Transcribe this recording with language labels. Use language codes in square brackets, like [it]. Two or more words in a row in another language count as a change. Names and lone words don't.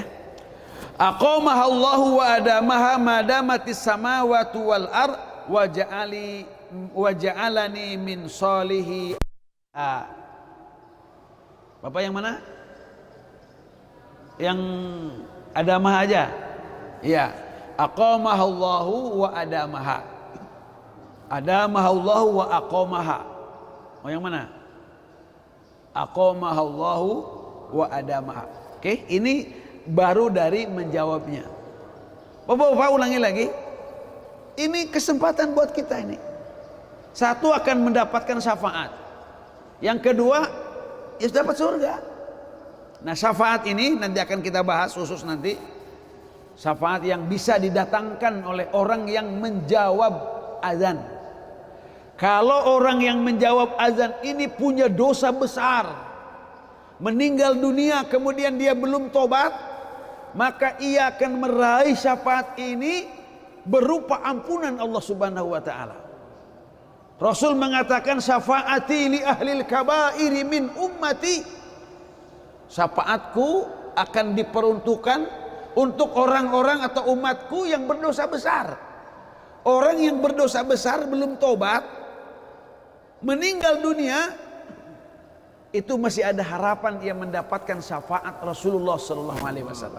[ar] أقامها الله وأدامها ما دامت السماوات والأرض وجعلني من صالحي. [id] Bapak yang mana? Yang adamah aja. Iya. [ar] أقامها الله وأدامها. أدامها الله وأقامها. [id] Oh, yang mana? [ar] أقامها الله وأدامها. [id] Oke, ini baru dari menjawabnya. Bapak ulangi lagi. Ini kesempatan buat kita ini. Satu, akan mendapatkan syafaat. Yang kedua, ya dapat surga. Nah, syafaat ini nanti akan kita bahas khusus nanti. Syafaat yang bisa didatangkan oleh orang yang menjawab azan. Kalau orang yang menjawab azan ini punya dosa besar, meninggal dunia kemudian dia belum tobat, maka ia akan meraih syafaat ini berupa ampunan Allah [ar] سبحانه وتعالى. [id] Rasul mengatakan, [ar] شفاعتي لأهل الكبائر من أمتي. [id] Syafaatku akan diperuntukkan untuk orang-orang atau umatku yang berdosa besar. Orang yang berdosa besar belum tobat, meninggal dunia, itu masih ada harapan ia mendapatkan syafaat Rasulullah [ar] صلى الله عليه وسلم.